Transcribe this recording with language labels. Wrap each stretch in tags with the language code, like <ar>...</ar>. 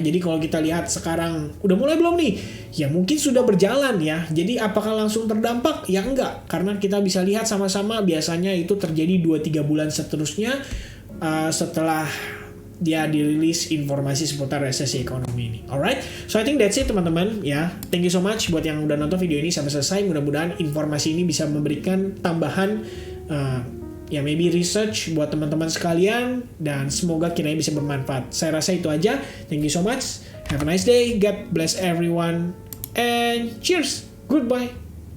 <id>Jadi kalau kita lihat sekarang udah mulai belum nih? Ya mungkin sudah berjalan ya. Jadi apakah langsung terdampak? Ya enggak, karena kita bisa lihat sama-sama biasanya itu terjadi 2-3 bulan seterusnya setelah dia dirilis informasi seputar resesi ekonomi ini.</id> <en>Alright, so I think that's it</en> <id>teman-teman ya.</id> <en>Thank you so much</en> <id>buat yang udah nonton video ini sampai selesai. Mudah-mudahan informasi ini bisa memberikan tambahan</id> <en>maybe research</en> <id>buat teman-teman sekalian, dan semoga kiranya bisa bermanfaat. Saya rasa itu aja.</id> <en>Thank you so much. Have a nice day. God bless everyone. And cheers. Goodbye.</en>